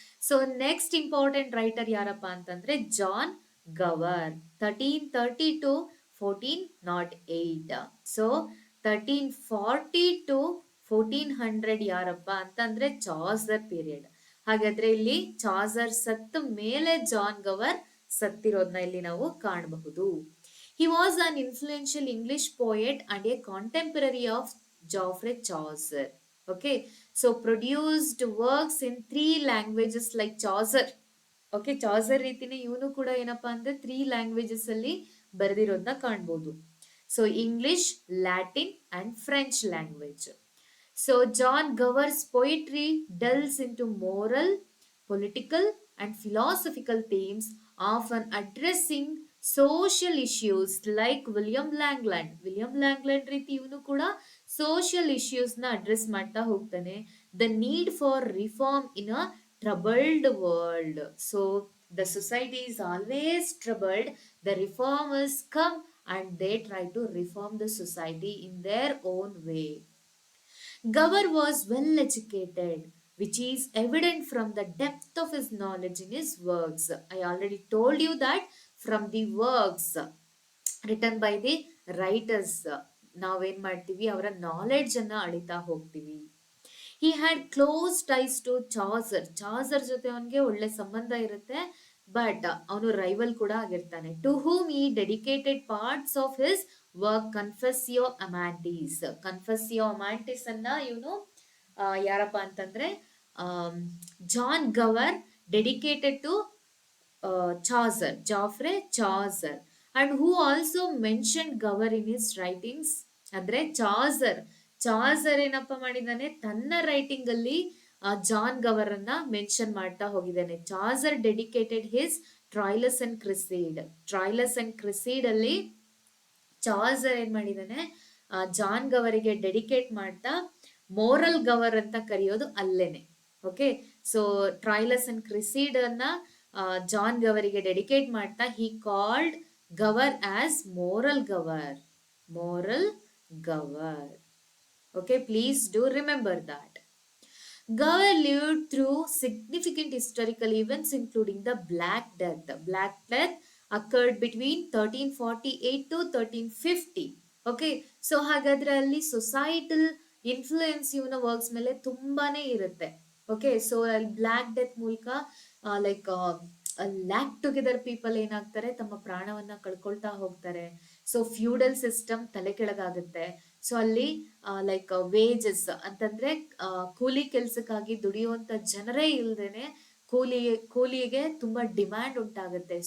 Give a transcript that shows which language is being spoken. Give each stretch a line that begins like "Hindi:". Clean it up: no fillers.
Kannada: So next important writer ಯಾರಪ್ಪ ಅಂತಂದ್ರೆ John ಗವರ್, 1330 to 1408. So 1340 to 1400 ಯಾರಪ್ಪ ಅಂತಂದ್ರೆ ಚಾಸರ್ ಪೀರಿಯಡ್. ಹಾಗಾದ್ರೆ ಇಲ್ಲಿ ಚಾಸರ್ ಸತ್ತ ಮೇಲೆ ಜಾನ್ ಗವರ್ ಸತ್ತಿರೋದನ್ನ ಇಲ್ಲಿ ನಾವು ಕಾಣಬಹುದು.
English: He was an influential English poet and a contemporary of Geoffrey Chaucer. Okay, so produced works in 3 languages like Chaucer.
Kannada: Okay, Chaucer ರೀತಿನೇ ಇವನು ಕೂಡ ಏನಪ್ಪಾ ಅಂದ್ರೆ 3 languages ಅಲ್ಲಿ ಬರೆದಿರೋದನ್ನ ಕಾಣ್ಬೋದು.
English: So English, Latin and French language. So John Gower's poetry delves into moral, political and philosophical themes, often addressing social issues like William Langland.
Kannada: William ಲ್ಯಾಂಗ್ಲ್ಯಾಂಡ್ ರೀತಿ ಇವನು ಕೂಡ ಸೋಷಿಯಲ್ ಇಶ್ಯೂಸ್ ನ ಅಡ್ರೆಸ್ ಮಾಡ್ತಾ ಹೋಗ್ತಾನೆ.
English: The need for reform in a troubled world. So the society is always troubled. The reformers come and they try to reform the society in their own way. Gower was well educated, which is evident from the depth of his knowledge in his works. I already told you that from the works written by the writers,
Kannada: ನಾವೇನ್ ಮಾಡ್ತೀವಿ, ಅವರ knowledge ಅನ್ನ ಅಳಿತಾ ಹೋಗ್ತೀವಿ.
English: He had close ties to Chaucer.
Kannada: Chaucer ಜೊತೆ ಅವನಿಗೆ ಒಳ್ಳೆ ಸಂಬಂಧ ಇರುತ್ತೆ, ಬಟ್ ಅವನು ರೈವಲ್ ಕೂಡ ಆಗಿರ್ತಾನೆ.
English: To whom he dedicated parts of his work Confessio Amantis. Confessio Amantis
Kannada: ಅನ್ನ ಇವನು ಯಾರಪ್ಪ ಅಂತಂದ್ರೆ
English: John Gower dedicated to Chaucer, Geoffrey Chaucer, and who also mentioned Gower in his writings.
Kannada: ಅಂದ್ರೆ ಚಾಸರ್ ಏನಪ್ಪ ಮಾಡಿದ್ದಾನೆ, ತನ್ನ ರೈಟಿಂಗ್ ಅಲ್ಲಿ ಜಾನ್ ಗವರ್ ಅನ್ನ ಮೆನ್ಷನ್ ಮಾಡ್ತಾ ಹೋಗಿದ್ದಾನೆ.
English: Chaucer dedicated his Troilus and Criseyde.
Kannada: ಟ್ರೈಲಸ್ and ಕ್ರಿಸೀಡ್ ಅಲ್ಲಿ ಚಾಸರ್ ಏನ್ ಮಾಡಿದಾನೆ, ಜಾನ್ ಗವರಿಗೆ ಡೆಡಿಕೇಟ್ ಮಾಡ್ತಾ ಮೋರಲ್ ಗವರ್ ಅಂತ ಕರೆಯೋದು ಅಲ್ಲೇನೆ. ಓಕೆ, ಸೊ ಟ್ರೈಲಸ್ ಅಂಡ್ ಕ್ರಿಸೀಡ್ ಅನ್ನ ಜಾನ್ ಗವರಿಗೆ ಡೆಡಿಕೇಟ್ ಮಾಡ್ತಾ
English: He called Gower as moral Gower. Moral Gower. Okay, please do remember that. Gower lived through significant historical events including the Black Death. The Black Death occurred between 1348 to 1350. Okay, so
Kannada: ಹಾಗಾದ್ರೆ ಅಲ್ಲಿ societal influence ಇವನ works ಮೇಲೆ ತುಂಬಾನೇ ಇರುತ್ತೆ. Okay, so ಅಲ್ಲಿ black death ಮೂಲಕ like lac together people ಏನಾಗ್ತಾರೆ, ತಮ್ಮ ಪ್ರಾಣವನ್ನ ಕಳ್ಕೊಳ್ತಾ ಹೋಗ್ತಾರೆ. ಸೊ ಫ್ಯೂಡಲ್ ಸಿಸ್ಟಮ್ ತಲೆ ಕೆಳಗಾಗುತ್ತೆ. ಸೊ ಅಲ್ಲಿ ಲೈಕ್ ವೇಜಸ್ ಅಂತಂದ್ರೆ ಕೂಲಿ ಕೆಲ್ಸಕ್ಕಾಗಿ ದುಡಿಯುವಂತ ಜನರೇ ಇಲ್ದೇನೆ ಕೂಲಿಗೆ ತುಂಬಾ ಡಿಮ್ಯಾಂಡ್ ಉಂಟಾಗುತ್ತೆ.